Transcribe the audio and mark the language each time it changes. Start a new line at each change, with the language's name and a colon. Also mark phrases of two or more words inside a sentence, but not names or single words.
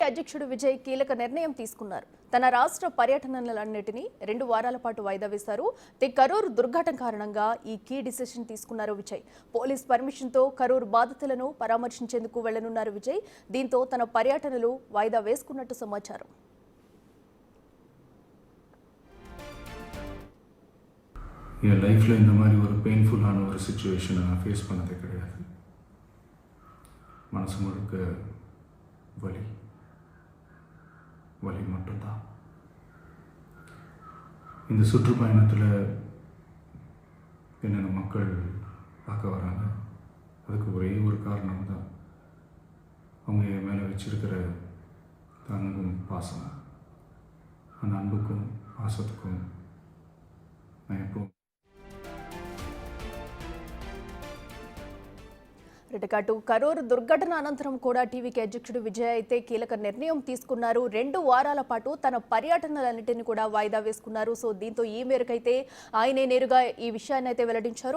Telugu: అధ్యక్షుడు విజయ్ కీలక నిర్ణయం తీసుకున్నారు. తన రాష్ట్ర పర్యటనలన్నిటినీ 2 వారాల పాటు వాయిదా వేశారు. కరూర్ దుర్ఘటన కారణంగా ఈ
English: key decision
Telugu: తీసుకున్నారు విజయ్.
English: police permission
Telugu: తో కరూర్ బాధితులను పరామర్శించేందుకు వెళ్లనున్నారు విజయ్. దీంతో తన పర్యటనలు వాయిదా వేసుకున్నట్టు సమాచారం.
Tamil: என் லைஃப்பில் இந்த மாதிரி ஒரு பெயின்ஃபுல்லான ஒரு சிச்சுவேஷனை நான் ஃபேஸ் பண்ணதே கிடையாது. மனசு முழுக்க வலி வலி மட்டும்தான். இந்த சுற்றுப்பயணத்தில் என்னென்ன மக்கள் பார்க்க வராங்க, அதுக்கு ஒரே ஒரு காரணம் தான் அவங்க என் மேலே வச்சிருக்கிற அன்பும் பாசம். அந்த அன்புக்கும் பாசத்துக்கும் நான் எப்போ
Telugu: ఇటుకటు కరూర్ దుర్ఘటన అనంతరం కూడా టీవీకి అధ్యక్షుడు విజయ్ అయితే కీలక నిర్ణయం తీసుకున్నారు. 2 వారాల పాటు తన పర్యటనలన్నింటినీ కూడా వాయిదా వేసుకున్నారు. సో దీంతో ఈ మేరకైతే ఆయనే నేరుగా ఈ విషయాన్ని అయితే వెల్లడించారు.